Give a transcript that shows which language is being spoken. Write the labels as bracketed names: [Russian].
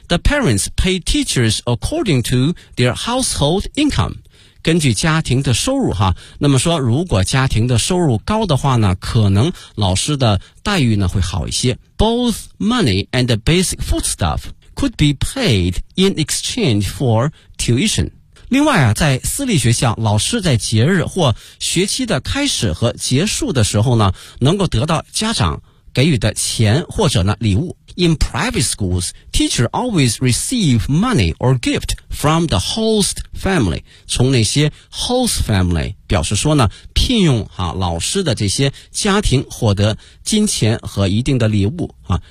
[English] The parents pay teachers according to their household income， [Chinese] 根据家庭的收入哈。那么说如果家庭的收入高的话呢，可能老师的待遇呢会好一些。 [English] Both money and the basic foodstuff could be paid in exchange for tuition。 [Chinese] 另外啊在私立学校，老师在节日或学期的开始和结束的时候呢能够得到家长给予的钱或者呢礼物。 [English] In private schools teacher always receive money or gift from the host family， [Chinese] 从那些 host family 表示说呢聘用啊老师的这些家庭获得金钱和一定的礼物啊。